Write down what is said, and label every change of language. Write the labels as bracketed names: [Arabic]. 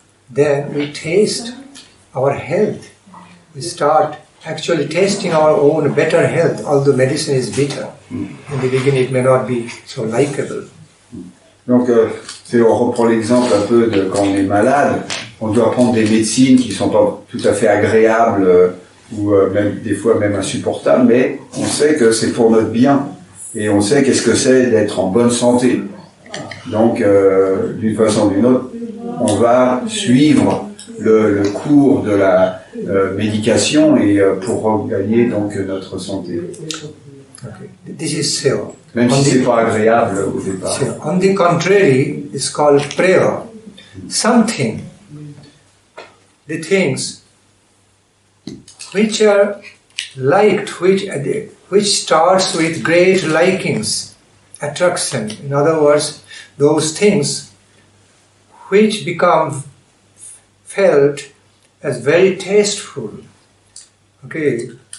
[English] Then we taste our health. We start actually tasting our own better health, although medicine is bitter. In the beginning, it may not be so likable. [French] Donc, on reprend l'exemple un peu de quand on est malade, on doit prendre des médecines qui sont pas tout à fait agréables ou même des fois même insupportables, mais on sait que c'est pour notre bien et on sait qu'est-ce que c'est d'être en bonne santé. Donc, d'une façon ou d'une autre, on va suivre le cours de la médication et pour regagner donc notre santé. [English] Okay. This is seva. [French] Même si c'est pas agréable au départ. [English] So, on the contrary, it's called prayer. Something, the things which are liked, which starts with great likings, attraction. In other words, those things which become felt as very tasteful. Okay.